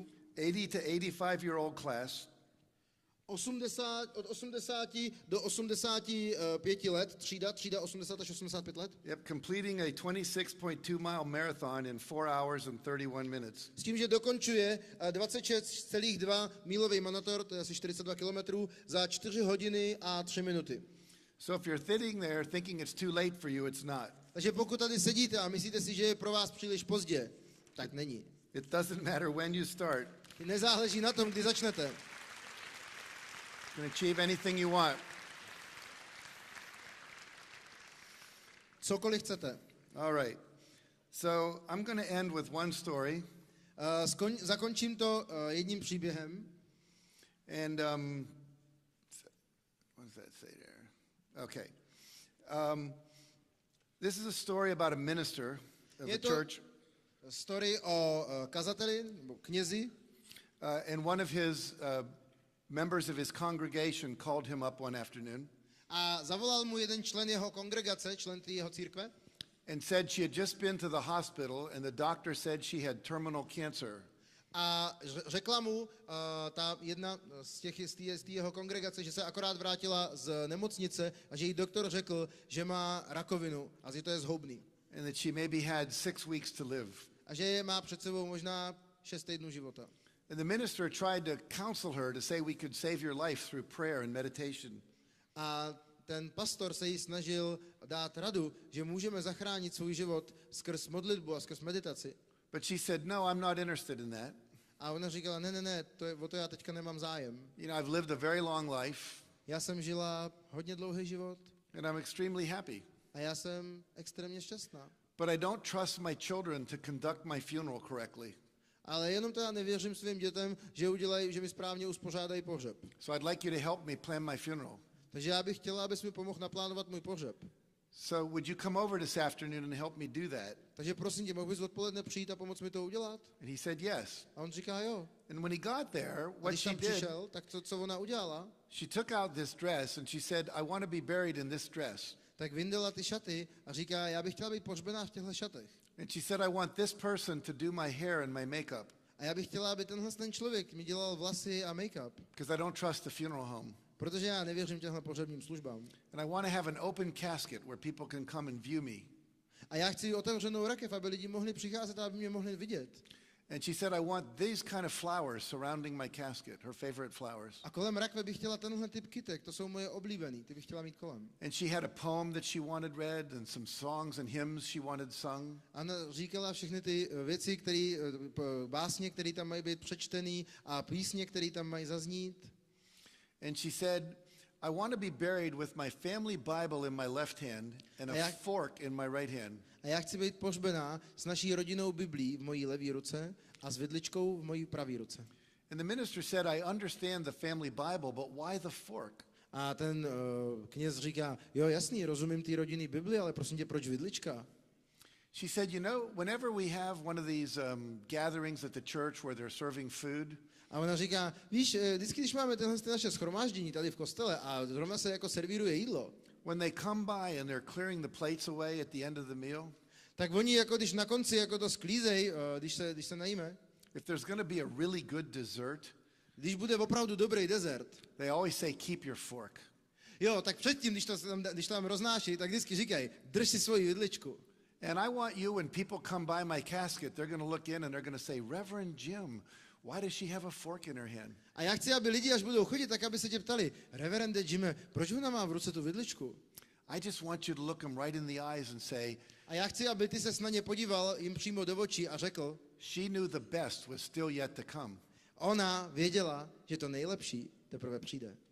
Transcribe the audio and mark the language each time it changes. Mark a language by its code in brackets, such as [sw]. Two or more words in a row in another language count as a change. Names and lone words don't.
[en] 80 to 85-year-old class. [cs] Od 80 do 85 let, třída 80 až 85 let. [en] Yep, completing a 26.2 mile marathon in 4 hours and 31 minutes. [cs] S tím, že dokončuje 26,2 mílový maraton, to je asi 42 kilometrů, za 4 hodiny a 3 minuty. [en] So if you're sitting there thinking it's too late for you, it's not. [cs] Takže pokud tady sedíte a myslíte si, že je pro vás příliš pozdě, tak není. [en] It doesn't matter when you start. [cs] Nezáleží na tom, kdy začnete. [en] You can achieve anything you want. [cs] Cokoliv chcete. [en] All right. So I'm going to end with one story. [cs] Zakončím to jedním příběhem. [en] And what does that say there? Okay. This is a story about a minister of a church. [cs] Story o kazateli, nebo knězi. [en] And one of his members of his congregation called him up one afternoon. [cs] A zavolal mu jeden člen jeho kongregace, člen jeho církve. [en] And said she had just been to the hospital and the doctor said she had terminal cancer. [cs] A řekla mu ta jedna z té jeho kongregace, že se akorát vrátila z nemocnice a že jí doktor řekl, že má rakovinu a že to je zhoubný. [en] And that she maybe had 6 weeks to live. [cs] A že má před sebou možná 6 týdnů života. [en] And the minister tried to counsel her to say we could save your life through prayer and meditation. [cs] A ten pastor se jí snažil dát radu, že můžeme zachránit svůj život skrz modlitbu a skrz meditaci. [en] But she said, no, I'm not interested in that. [cs] A ona říkala, ne, o to já teďka nemám zájem. [en] You know, I've lived a very long life. [cs] Já jsem žila hodně dlouhý život. [en] And I'm extremely happy. [cs] A já jsem extrémně šťastná. [en] But I don't trust my children to conduct my funeral correctly. [cs] Ale jenom teda nevěřím svým dětem, že mi správně uspořádají pohřeb. [en] So I'd like you to help me plan my funeral. [cs] Takže já bych chtěla, abys mi pomohl naplánovat můj pohřeb. [en] So would you come over this afternoon and help me do that? [cs] Takže prosím tě, mohl bys odpoledne přijít a pomoct mi to udělat? [en] And he said yes. [cs] A on říká jo. [en] And when he got there, [cs] A [en] what [cs] když [en] she [cs] tam [en] did, [cs] přišel, tak co ona udělala? [en] she took out this dress and she said, I want to be buried in this dress. [cs] Tak vyndala ty šaty a říká, já bych chtěla být pohřbená v těchto šatech. [en] And she said, I want this person to do my hair and my makeup. [cs] A já bych chtěla, aby ten člověk mi dělal vlasy a make-up. [en] Because I don't trust the funeral home. [cs] Protože já nevěřím těmhle pohřebním službám. [en] And I want to have an open casket where people can come and view me. [cs] A já chci otevřenou rakev, aby lidi mohli přicházet a aby mě mohli vidět. [en] And she said, I want these kind of flowers surrounding my casket, her favorite flowers. [cs] A kolem rakve bych chtěla tenhle typ kytek, to jsou moje oblíbený, ty bych chtěla mít kolem. [en] And she had a poem that she wanted read and some songs and hymns she wanted sung. [cs] Ona říkala všechny ty věci, básně, které tam mají být přečtený a písně, které tam mají zaznít. [en] And she said, I want to be buried with my family Bible in my left hand and a fork in my right hand. [cs] A já chci být pohřbená s naší rodinnou Biblí v mojí levé ruce a s vidličkou v mojí pravé ruce. [en] And the minister said, I understand the family Bible, but why the fork? [cs] A ten kněz říká, jo, jasný, rozumím té rodinné Bibli, ale prosím tě, proč vidlička? [en] She said, you know, whenever we have one of these gatherings at the church where they're serving food, [cs] a ona říká, víš, vždycky, když máme tyhle naše shromáždění tady v kostele a zrovna se jako servíruje jídlo, [en] when they come by and they're clearing the plates away at the end of the meal, [cs] tak oni jako když na konci jako to sklízej, když se najíme, [en] if there's going to be a really good dessert, [cs] když bude opravdu dobrý dezert, [en] they always say, keep your fork. [cs] Jo, tak předtím, když to tam roznáší, tak vždycky říkají, drž si svoji vidličku. [en] And I want you, when people come by my casket, they're going to look in and they're going to say, Reverend Jim, why does she have a fork in her hand? [cs] A já chci, aby lidi, až budou chodit, tak aby se tě ptali, reverende Jime, proč ona má v ruce tu vidličku? [en] I just want you to look them right in the eyes and say, [cs] A já chci, aby ty ses na ně podíval jim přímo do očí a řekl, [en] she knew the best was still yet to come. [cs] ona věděla, že to nejlepší teprve přijde.